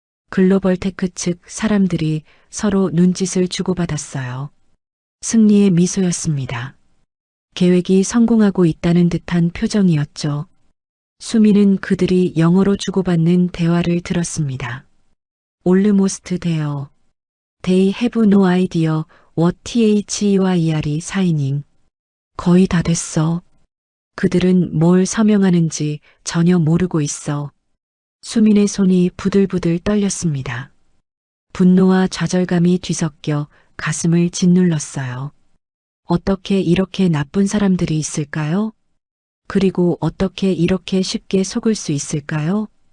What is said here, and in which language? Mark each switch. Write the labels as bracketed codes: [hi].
[ko] 글로벌 테크 측 사람들이 서로 눈짓을 주고받았어요. 승리의 미소였습니다. 계획이 성공하고 있다는 듯한 표정이었죠. 수민은 그들이 영어로 주고받는 대화를 들었습니다. [en] Almost there. They have no idea what THEYR이 signing. [ko] 거의 다 됐어. 그들은 뭘 서명하는지 전혀 모르고 있어. 수민의 손이 부들부들 떨렸습니다. 분노와 좌절감이 뒤섞여 가슴을 짓눌렀어요. 어떻게 이렇게 나쁜 사람들이 있을까요? 그리고 어떻게 이렇게 쉽게 속을 수 있을까요?